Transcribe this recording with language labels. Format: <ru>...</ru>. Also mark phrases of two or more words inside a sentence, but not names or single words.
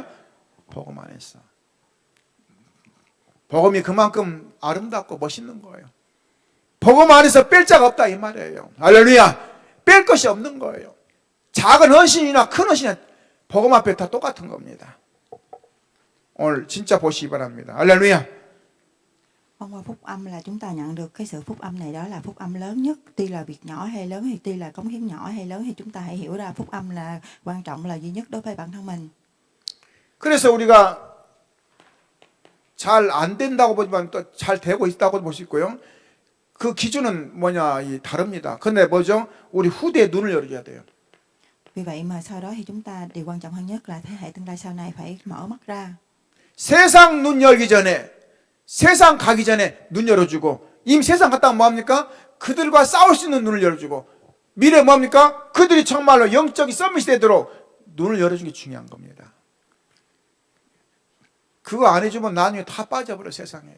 <ko>복음 안에서 복음이 그만큼 아름답고 멋있는 거예요. 복음 안에서 뺄 자가 없다 이 말이에요. 할렐루야. 뺄 것이 없는 거예요. 작은 헌신이나 큰 헌신이나 복음 앞에 다 똑같은 겁니다. 오늘 진짜 보시기 바랍니다. 할렐루야.</ko> <vi>Thông qua phúc âm là chúng ta nhận được cái sự phúc âm này, đó là phúc âm lớn nhất. Tuy là việc nhỏ hay lớn, hay tuy là cống hiến nhỏ hay lớn, thì chúng ta hãy hiểu ra phúc âm là quan trọng, là duy nhất đối với bản thân mình.</vi> <ko>그래서 우리가 잘 안 된다고 보지만 또 잘 되고 있다고 볼 수 있고요. 그 기준은 다릅니다. 근데 뭐죠? 우리 후대의 눈을 열어줘야 돼요.</ko> <vi>Vì vậy mà sau đó thì chúng ta điều quan trọng hơn nhất là thế hệ tương lai sau này phải mở mắt ra.</vi> <ko>세상 눈 열기 전에, 세상 가기 전에 눈 열어주고, 이미 세상 갔다 오면 뭐합니까? 그들과 싸울 수 있는 눈을 열어주고, 미래 뭡니까? 그들이 정말로 영적인 서밋이 되도록 눈을 열어주는 게 중요한 겁니다. 그거 안 해주면 나중에 다 빠져버려 세상에요.</ko>